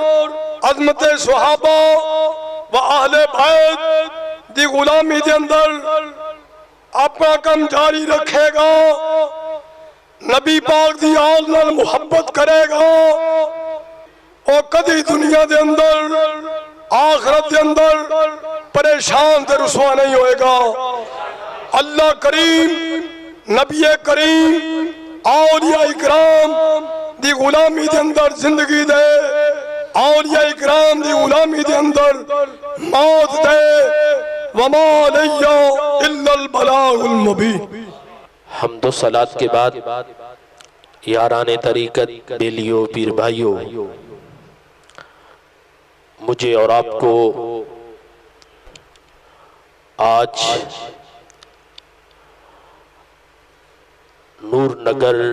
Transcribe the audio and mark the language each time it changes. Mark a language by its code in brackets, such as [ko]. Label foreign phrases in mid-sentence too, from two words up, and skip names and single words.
[pa] ਅਜ਼ਮਤ ਸਹਾਬਾ ਵ ਅਹਲੇ ਬੈਤ ਦੀ ਗ਼ੁਲਾਮੀ ਦੇ ਅੰਦਰ ਅਪਣਾ ਕੰਮ ਜਾਰੀ ਰੱਖੇਗਾ, ਨਬੀ ਪਾਕ ਦੀ ਆਲ ਨਾਲ ਮੁਹੱਬਤ ਕਰੇਗਾ ਔਰ ਕਦੀ ਦੁਨੀਆ ਦੇ ਅੰਦਰ ਆਖ਼ਰਤ ਦੇ ਅੰਦਰ ਪਰੇਸ਼ਾਨ ਤੇ ਰੁਸਵਾ ਨਹੀਂ ਹੋਏਗਾ। ਅੱਲਾਹ ਕਰੀਮ ਨਬੀ ਕਰੀਮ ਔਲੀਆ ਇਕਰਾਮ ਦੀ ਗ਼ੁਲਾਮੀ ਦੇ ਅੰਦਰ ਜ਼ਿੰਦਗੀ ਦੇ, ਔਲੀਆ ਇਕਰਾਮ ਦੀ ਗ਼ੁਲਾਮੀ ਦੇ ਅੰਦਰ ਮੌਤ ਦੇ। [ar] وما علينا إلا البلاغ المبين. [ur] حمد و صلوٰۃ کے بعد یارانِ طریقت بیلیو پیر بھائیو, مجھے اور آپ کو آج نور نگر